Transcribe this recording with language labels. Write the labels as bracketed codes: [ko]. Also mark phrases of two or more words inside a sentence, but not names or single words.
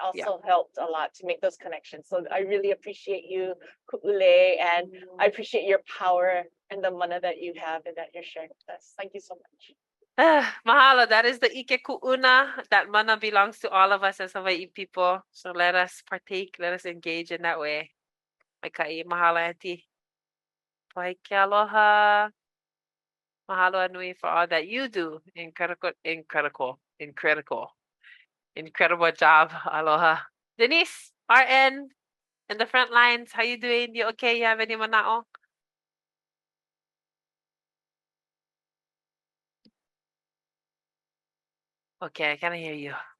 [en] that also helped a lot to make those connections. So I really appreciate you, Ku'ule, and I appreciate your power and the mana that you have and that you're sharing with us. Thank you so much. Mahalo. That is the [haw] Ike Ku'una. [en] That mana belongs to all of us as Hawaii people. So let us partake, let us engage in that way. [haw] Maikai, mahalo, Auntie. Paike aloha. Mahalo anui [en] for all that you do. Incredible job. Aloha. Denise, RN, in the front lines, how you doing? You okay? You have any manao? Okay, I can hear you.